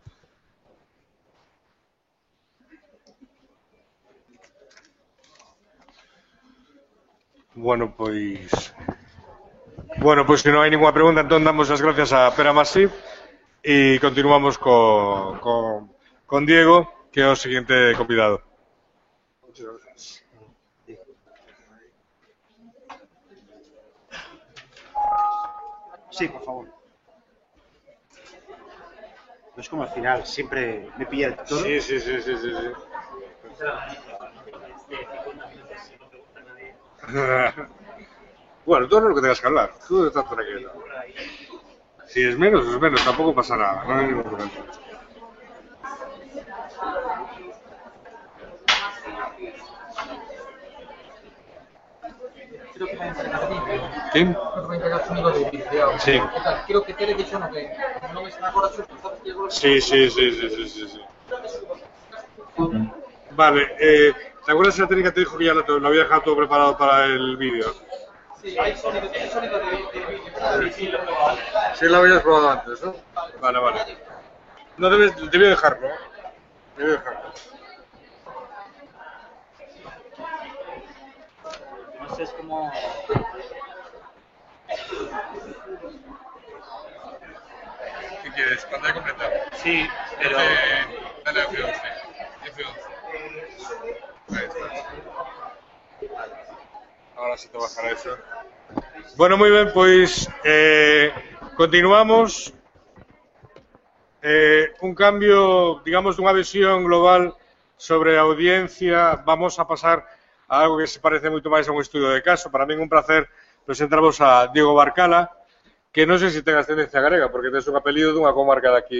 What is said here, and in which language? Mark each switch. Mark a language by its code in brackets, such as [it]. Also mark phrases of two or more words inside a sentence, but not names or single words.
[gl] Bueno, pois se non hai ninguna pregunta, entón damos as gracias a Pere Masip e continuamos con Diego, que é o seguinte convidado. [es] Muchas gracias. Sí, por favor. No es como al final, siempre me pilla el toro. Sí. Bueno, tú no es lo que tengas que hablar, tú estás tranquilo. Si es menos, tampoco pasa nada, no hay ningún problema. ¿Quién? Sí. [gl] Creo que Tere dixo que non está agora [es] Sí. Vale, ¿te acuerdas de la técnica que te dijo que ya lo había dejado todo preparado para el vídeo? Sí, hay sonido de vídeo. Sí, lo habías probado antes, ¿no? Vale. No debí dejarlo. No sé, es como... ¿Qué quieres? ¿Pantalla completa? Sí, pero... Dale a F11. Ahí está. Ahora sí te bajará eso. Bueno, [gl] moi ben, pois continuamos. Un cambio, digamos, dunha visión global sobre a audiencia. Vamos a pasar a algo que se parece moito máis a un estudio de caso. Para min é un placer presentarvos a Diego Barcala, que non sei se ten ascendencia galega, porque tes un apelido dunha comarca de aquí.